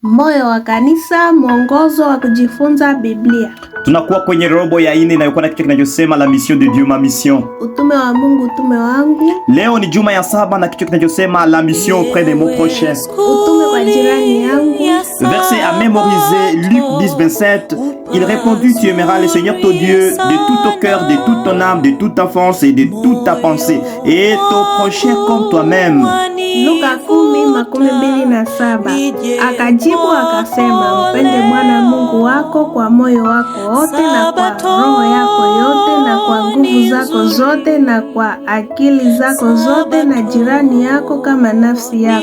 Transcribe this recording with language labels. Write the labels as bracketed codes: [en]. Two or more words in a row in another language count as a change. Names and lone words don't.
[sw] Moyo wa Kanisa, mwongozo wa kujifunza Biblia. Tunakuwa kwenye robo ya 4 inayokuwa na kichwa kinachosema [fr] la mission de Dieu ma mission. [sw] Utume wa Mungu, utume wangu. Leo ni juma ya 7 na kichwa kinachosema [fr] la mission auprès de mon prochain. [sw] Utume kwa jirani yangu. [fr] Verset à mémoriser, Luc 10:27. Il répondit: tu aimeras le Seigneur ton Dieu de tout ton cœur, de toute ton âme, de toute ta force et de toute ta pensée, et ton prochain comme toi-même. [sw] Luka 10:27. Akajibu akasema, mpende Bwana Mungu wako kwa moyo wako wote na kwa roho yako yote na kwa nguvu zako zote na kwa akili zako zote, na jirani yako kama nafsi yako.